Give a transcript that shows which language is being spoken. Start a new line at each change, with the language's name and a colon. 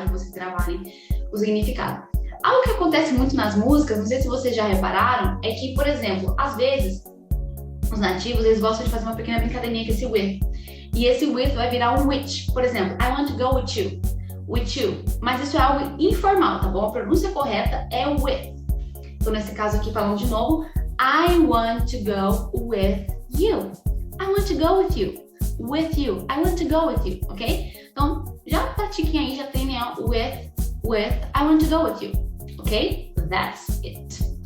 Portuguese: De vocês gravarem o significado. Algo que acontece muito nas músicas, não sei se vocês já repararam, é que, por exemplo, às vezes, os nativos, eles gostam de fazer uma pequena brincadeirinha com esse with. E esse with vai virar um which. Por exemplo,
English: I want to go with you.
Portuguese: Mas isso é algo informal, tá bom? A pronúncia correta é o with. Então, nesse caso aqui, falando de novo,
English: I want to go with you. I want to go with you. With you. I want to go with you, ok?
Portuguese: Então, já pratiquem aí, já treinem o with,
English: I want to go with you, ok? That's it.